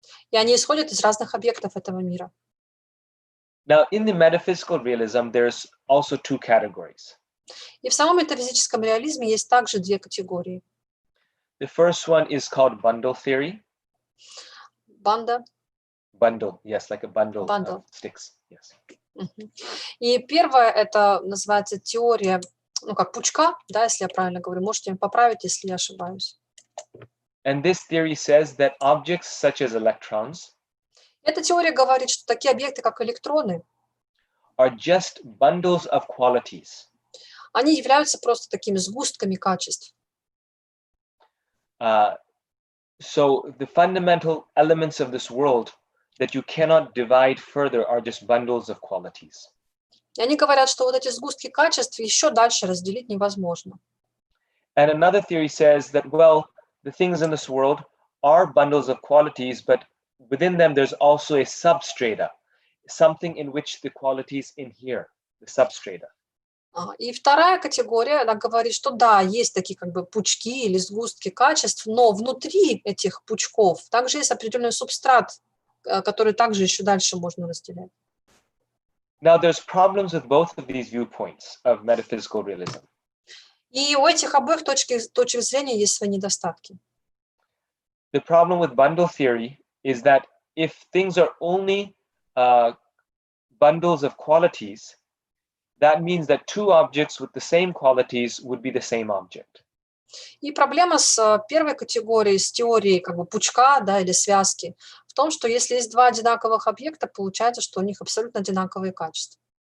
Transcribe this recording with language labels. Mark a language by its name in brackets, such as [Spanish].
[Russian] И они исходят из разных объектов этого мира. [English] Now, in the metaphysical realism, there's also two categories. [Russian] И в самом метафизическом реализме есть также две категории. [English] The first one is called bundle theory. [Russian] Банда. [English] Bundle, yes, like a bundle of sticks. Yes. [Russian] И первое это называется теория, как пучка, да, если я правильно говорю. Можете меня поправить, если я ошибаюсь. [English] And this theory says that objects such as electrons. [Russian] Эта теория говорит, что такие объекты, как электроны, [English] are just bundles of qualities. [Russian] Они являются просто такими сгустками качеств. [English] So the fundamental elements of this world that you cannot divide further are just bundles of qualities. [Russian] И они говорят, что вот эти сгустки качеств еще дальше разделить невозможно. [English] And another theory says that, well, the things in this world are bundles of qualities, but within them there's also a substrata, something in which the qualities inhere, the substrata. [Russian] И вторая категория, она говорит, что да, есть такие как бы пучки или сгустки качеств, но внутри этих пучков также есть определенный субстрат, который также еще дальше можно разделять. [English] Now, there's problems with both of these viewpoints of metaphysical realism. [Russian] И у этих обоих точек зрения есть свои недостатки. [English] The problem with bundle theory is that if things are only bundles of qualities, that means that two objects with the same qualities would be the same object. [Russian] И проблема с первой категорией, с теорией как бы пучка, да, или связки, в том, что если есть два одинаковых объекта, получается, что у них абсолютно одинаковые качества.